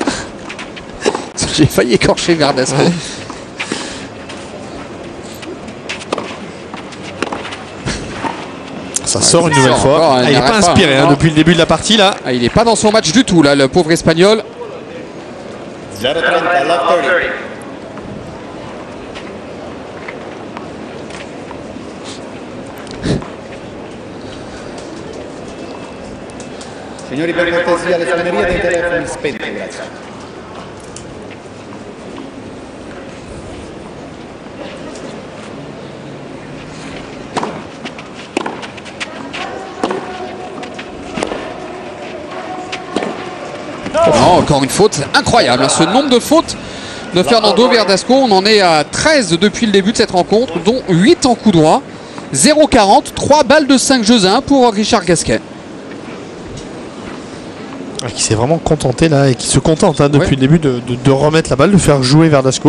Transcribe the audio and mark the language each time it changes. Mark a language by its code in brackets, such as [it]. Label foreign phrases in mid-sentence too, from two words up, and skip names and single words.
[fr] J'ai failli écorcher Verdasco. Ça sort une nouvelle fois. Encore, il n'est pas inspiré depuis le début de la partie là. Ah, il n'est pas dans son match du tout là, le pauvre Espagnol. 0-30, [en] love 30. [it] Signori, per cortesia, le suonerie dei telefoni spenti, grazie. [fr] Non, encore une faute, c'est incroyable. Ce nombre de fautes de Fernando Verdasco, on en est à 13 depuis le début de cette rencontre, dont 8 en coup droit. 0-40, 3 balles de 5 jeux à 1 pour Richard Gasquet. Qui s'est vraiment contenté là et qui se contente depuis le début de remettre la balle, de faire jouer Verdasco.